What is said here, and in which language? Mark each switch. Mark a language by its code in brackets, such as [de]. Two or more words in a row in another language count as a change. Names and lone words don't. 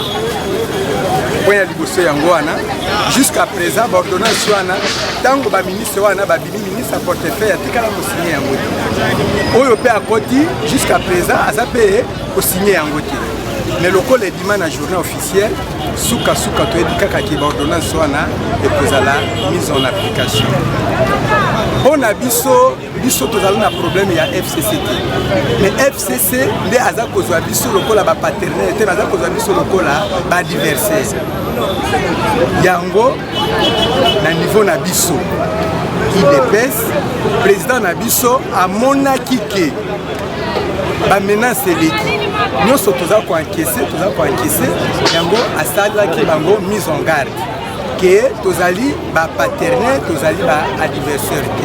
[ln] Point liboso yango wana [fr] jusqu'à présent [ln] ba ordonnance wana tango ba ministre wana ba bini [fr] ministre à portefeuille [ln] atikala ko signer yango te oyo pe akoti [fr] jusqu'à présent [ln] aza pe ko signer yango te. [fr] Mais le col est dit [ln] na [fr] journée officielle [ln] suka to edikaka ki ba ordonnance wana et kozala [fr] mise en application. On a [ln] biso tozala na problème ya FCC te. Mais FCC nde aza kozwa biso lokola ba partenaire te aza kozwa biso lokola ba adversaire. Yango na niveau na biso IDPS président na biso amonaki ke ba menace eleki nyonso toza ko encaisser yango asalaki bango [fr] mise en garde que [ln] tozali ba partenaire tozali ba adversaire te.